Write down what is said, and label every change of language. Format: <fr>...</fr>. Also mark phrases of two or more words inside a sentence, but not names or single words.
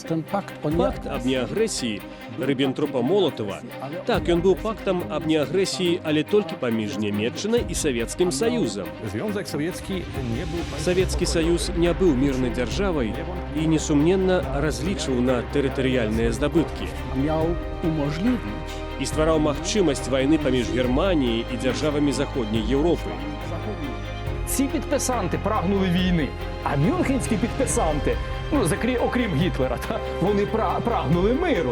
<be>Пакт аб неагрэсіі Ріббентропа-Молотава, так, ён быў пактам аб неагрэсіі, але толькі паміж Нямецчынай і Савецкім Саюзам. Савецкі Саюз не быў мірнай дзяржавай і, несумненна, разлічваў на тэрытарыяльныя здабыткі. І ствараў магчымасць вайны паміж Германіяй і дзяржавамі Заходняй Європи.</be> <uk>Ці підписанти прагнули війни, а мюнхенські підписанти, окрім Гітлера, вони прагнули миру.</uk>